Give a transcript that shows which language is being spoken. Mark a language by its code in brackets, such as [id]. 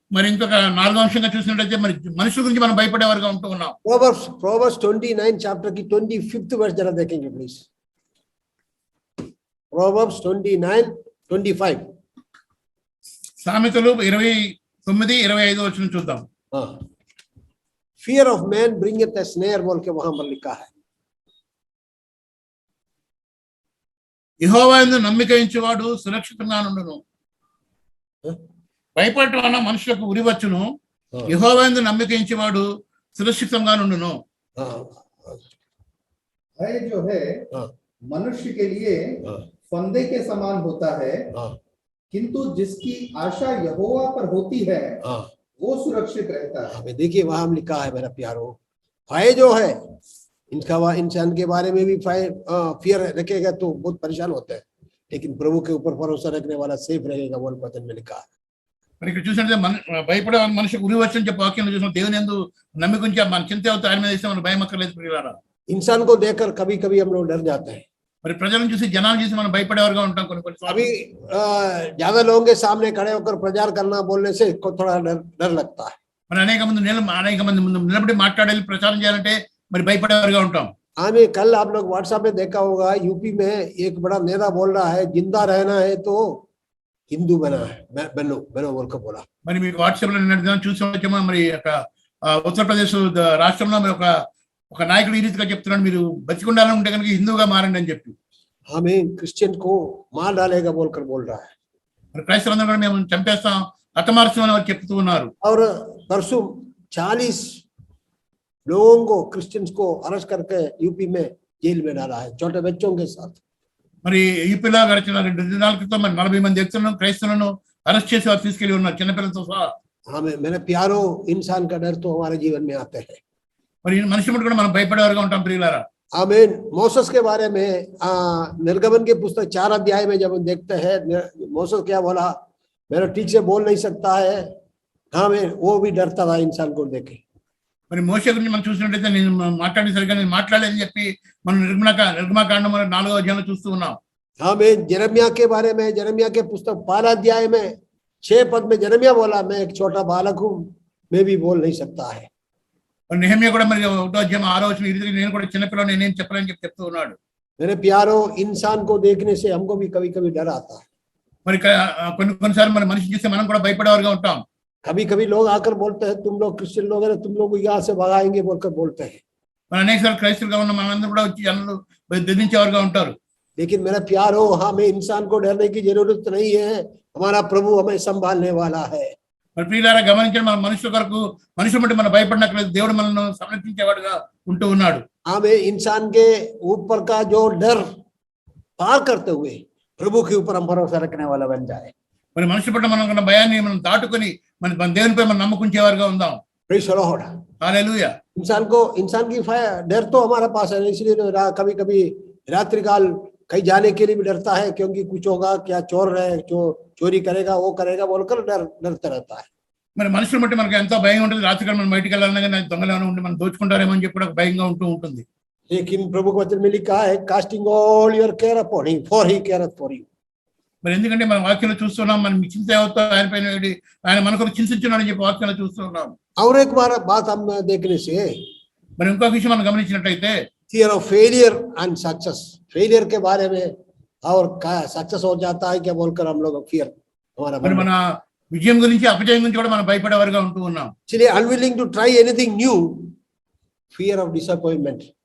[te] మరి ఇంకొక 4వ అంశంగా చూసినట్లయితే మరి మనుషుల గురించి మనం భయపడేవారుగా ఉంటూ ఉన్నాం. [en] Proverbs 29 chapter की 25th verse जरा देखेंगे प्लीज. Proverbs 29:25. [te] సామెతలు 29:25 వచనం చూద్దాం. [en] Fear of man bringeth a snare [hi] बोल के वहां पर लिखा है. [te] యెహోవా యందు నమ్మిక ఉంచువాడు సురక్షితంగా నుండును. భయపడటం వలన మనుషులకు ఉరి వచ్చును, యెహోవా యందు నమ్మిక ఉంచువాడు సురక్షితంగా నుండును. [hi] भय जो है मनुष्य के लिए फंदे के समान होता है, किंतु जिसकी आशा यहोवा पर होती है वो सुरक्षित रहता है. देखिए वहां लिखा है मेरा प्यारो, भय जो है इनका इंसान के बारे में भी फियर रखेगा तो बहुत परेशान होता है, लेकिन प्रभु के ऊपर भरोसा रखने वाला सेफ रहेगा वो वचन में लिखा है. [te] మరి ఇక్కడ చూసినట్టే భయపడే మనిషికి ఉరి వచ్చని చెప్పి వాక్యంలో చూసిన దేవుని యందు నమ్మిక ఉంచి మన చింత అవుతా ఆయన మీద ఇస్తే మన భయం అక్కర్లేదు ప్రియులారా. [hi] इंसान को देखकर कभी कभी हम लोग डर जाते हैं. [te] మరి ప్రజలను చూసి జనాలను చూసి మనం భయపడేవారుగా ఉంటాం. కొన్ని [hi] अभी ज्यादा लोगों के सामने खड़े होकर प्रचार करना बोलने से थोड़ा डर लगता है. [te] మరి అనేక మంది ముందు నిలబడి మాట్లాడాలి ప్రచారం చేయాలంటే మరి భయపడేవారుగా ఉంటాం. [hi] हमें कल आप लोग व्हाट्सएप में देखा होगा, यूपी में एक बड़ा नेता बोल रहा है जिंदा रहना है तो हिंदू बना है बनो बोल कर बोला. [te] మరి మీకు వాట్సాప్ లో నిన్న చూసి వచ్చామా, మరి ఉత్తరప్రదేశ్ రాష్ట్రంలో మరి ఒక నాయకుడు ఈ రీతిగా చెప్తున్నాడు, మీరు బతికుండాలని ఉంటే కనుక హిందూగా మారండి అని చెప్పి. [hi] हमें क्रिश्चियन को मार डालेगा बोलकर बोल रहा है. [te] మరి క్రైస్తవులందరూ కూడా మేము చంపేస్తాం హతమారుస్తాం అని వారు చెప్తూ ఉన్నారు. [hi] और परसों 40 लोगों को क्रिश्चियंस को अरेस्ट करके यूपी में जेल में डाला है, छोटे बच्चों के साथ. [te] మరి యూపీలో గడిచిన 2 దినాల క్రితం మరి 40 మంది వ్యక్తులను క్రైస్తవులను అరెస్ట్ చేసి వారు తీసుకెళ్లి ఉన్నారు చిన్నపిల్లలతో సహా. [hi] हमें मेरे प्यारो इंसान का डर तो हमारे जीवन में आते हैं. [te] మరి మనిషి కూడా మనం భయపడేవారుగా ఉంటాం ప్రియులారా. [hi] आमीन. मोसेस के बारे में निर्गमन के पुस्तक 4 अध्याय में जब हम देखते हैं मोसेस क्या बोला, मेरा ठीक से बोल नहीं सकता है. हमें वो भी डरता था इंसान को देखे. [te] మరి మోషే గురించి మనం చూసినట్లయితే నేను మాట్లాడేసరిగా నేను మాట్లాడలేదని చెప్పి మనం నిర్గమాకాండం 4వ అధ్యాయంలో చూస్తూ ఉన్నాం. [hi] हमें जरमिया के बारे में, जरमिया के पुस्तक 12 अध्याय में 6 पद में जरमिया बोला, मैं एक छोटा बालक हूं, मैं भी बोल नहीं सकता है. [te] నెహెమ్యా కూడా మరి 1వ అధ్యాయం 6వ వచనం ఈ రీతిగా నేను కూడా చిన్నపిల్లని నేనేం చెప్పలేని చెప్పి చెప్తూ ఉన్నాడు. [hi] मेरे प्यारो इंसान को देखने से हमको भी कभी कभी डर आता है. [te] మరి కొన్నిసార్లు మన మనిషి చూస్తే మనం కూడా భయపడేవారుగా ఉంటాం. [hi] कभी कभी लोग आकर बोलते हैं तुम लोग क्रिश्चियन लोग हैं, तुम लोग यहाँ से भगाएंगे बोलकर बोलते हैं. [te] మరి అనేక సార్లు క్రైస్తవులుగా ఉన్న మనందరూ కూడా వచ్చి జనాలు బెదిరించేవారుగా ఉంటారు. [hi] लेकिन मेरा प्यारो हमें इंसान को डरने की जरूरत नहीं है, हमारा प्रभु हमें संभालने वाला है. [te] మరి ప్రియులారా గమనించండి, మన మనుషుల కొరకు మనుషుల బట్టి మనం భయపడనట్లేదు, దేవుడు మనల్ని సంరక్షించేవాడుగా ఉంటూ ఉన్నాడు. [hi] हमें इंसान के ऊपर का जो डर पार करते हुए प्रभु के ऊपर हम भरोसा रखने वाला बन जाए. [te] మరి మనుషుల పట్ల మనం భయాన్ని మనం దాటుకొని మన దేవునిపై మనం నమ్మకుంచేవారుగా ఉందాం. [en] Praise the Lord. [te] హల్లెలూయా. [hi] इंसान की डर तो हमारे पास है, इसलिए कभी कभी रात्रि काल कहीं जाने के लिए भी डरता है, क्योंकि कुछ होगा, क्या चोर है, चोरी करेगा, वो करेगा बोलकर डरता रहता है. [te] మరి మనుషుల బట్టి మనకు ఎంతో భయం ఉంటుంది. రాత్రికాలం మనం బయటికి వెళ్ళాలన్నా కానీ దొంగలు ఏమైనా ఉండి మనం దోచుకుంటారేమో అని చెప్పి కూడా భయంగా ఉంటూ ఉంటుంది. [hi] लेकिन प्रभु के वचन में लिखा है [en] Casting all your care upon him for he careth for you. [te] మరి ఎందుకంటే మనం వాక్యంలో చూస్తున్నాం, మనం చింత అవుతా ఆయన పైన ఆయన మనకు చింతించున్నాడని చెప్పి వాక్యంలో చూస్తున్నాం. [hi] और एक बात हम देखने से [te] మరి ఇంకొక విషయం మనం గమనించినట్టయితే [en] fear of failure and success, [hi] failure के बारे में और सक्सेस हो जाता है क्या बोलकर हम लोग फियर हमारा [te] మరి మన విజయం గురించి అపజయం గురించి కూడా మనం భయపడేవారుగా ఉంటూ ఉన్నాం. [en] इसलिए unwilling to try anything new, fear of disappointment.